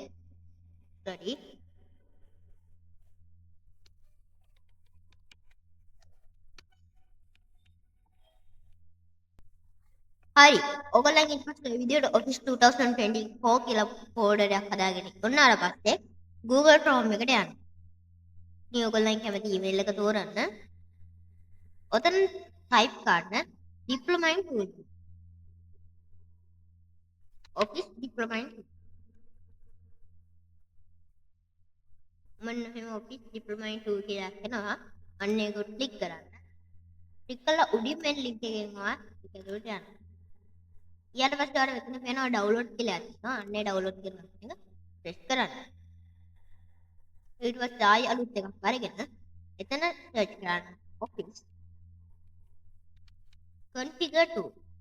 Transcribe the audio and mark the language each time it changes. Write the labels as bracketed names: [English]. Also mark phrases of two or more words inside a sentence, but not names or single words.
[Sinhala] sorry. හරි. ඔයගොල්ලන් ඊට පස්සේ මේ විදියට Office 2024 කියලා folder එකක් හදාගෙන ඉන්නාට පස්සේ Google Chrome එකට යන්න. ඉතින් ඔයගොල්ලන් කැමති email එක තෝරන්න. ඔතන type කරන්න [English] diploma in tool. Office diploma in tool. [Sinhala] මම එහෙම [English] Office diploma in tool [Sinhala] කියලා කරනවා. අන්න ඒක ක්ලික් කරන්න. ක්ලික් කළා උඩින් මෙන් link එකෙන් ආවා ඒක උඩට යන්න. ඊට පස්සේ ඔයාලට මෙතන පේනවා download කියලා තියෙනවා. අන්නේ download කරන එක press කරන්න. ඊට පස්සේ ආයි අලුත් එකක් අරගෙන එතන search කරන්න [English] Office configure tool.